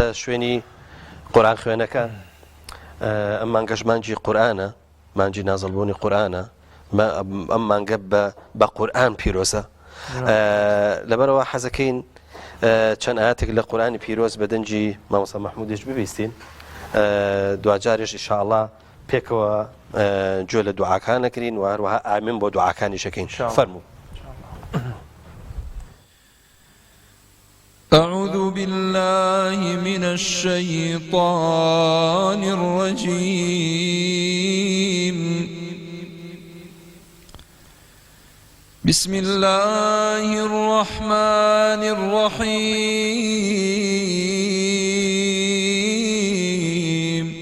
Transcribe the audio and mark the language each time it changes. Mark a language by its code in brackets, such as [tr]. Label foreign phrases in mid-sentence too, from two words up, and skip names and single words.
[ckb] شوێنی قورئان خوێنەکە ئەم مانگەش مانجی قورئانە مانجی نازڵبوونی قورئانە ئەم مانگە بە قورئان پیرۆزە لەبەرەوە حەزەکەین چەند ئاەتێک لە قورئانی پیرۆز بە دەنجی مامۆستا مەحموودیش ببیستین دوجارێش ئینشاءڵڵا پێکەوە گوێ لە دوعاکان نەکرین و هەروەها ئامین بۆ دوعاکانی شەکەین فەرموو [ar] أعوذ بالله من الشيطان الرجيم بسم الله الرحمن الرحيم